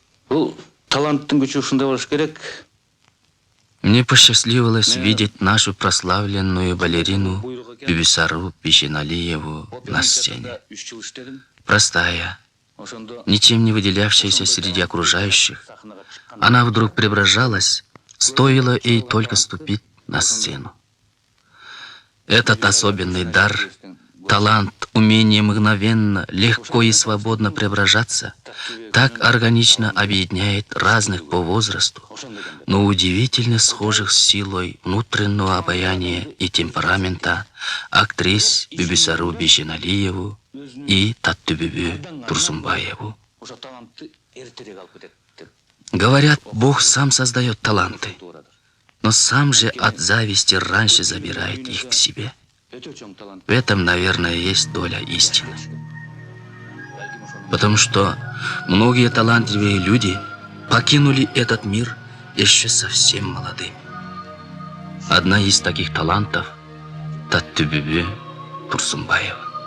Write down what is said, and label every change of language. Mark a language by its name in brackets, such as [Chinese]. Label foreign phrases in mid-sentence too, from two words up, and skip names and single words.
[Kyrgyz] Бул таланттын күчү ушундай болуш керек. [Russian] Мне посчастливилось видеть нашу прославленную балерину Бибисару Бишеналиеву на сцене. [Kyrgyz] 3 жыл иштедим. [Russian] Простая, [Kyrgyz] Ошондо [Russian] ничем не выделявшаяся среди окружающих, она вдруг преображалась, стоило ей только ступить на сцену. Этот особенный дар, талант, умение мгновенно, легко и свободно преображаться, так органично объединяет разных по возрасту, но удивительно схожих с силой внутреннего обаяния и темперамента актрис Бибисару Бишеналиеву и Таттыбүбү Турсунбаеву. [Kyrgyz] ошо талантты эртерээк алып кетет деп. [Russian] Говорят, Бог сам создает таланты, но сам же от зависти раньше забирает их к себе. [Kyrgyz] Өтө чоң талант. [Russian] В этом, наверное, есть доля истины. Потому что многие талантливые люди покинули этот мир еще совсем молодыми. Одна из таких талантов – Таттыбүбү Турсунбаева.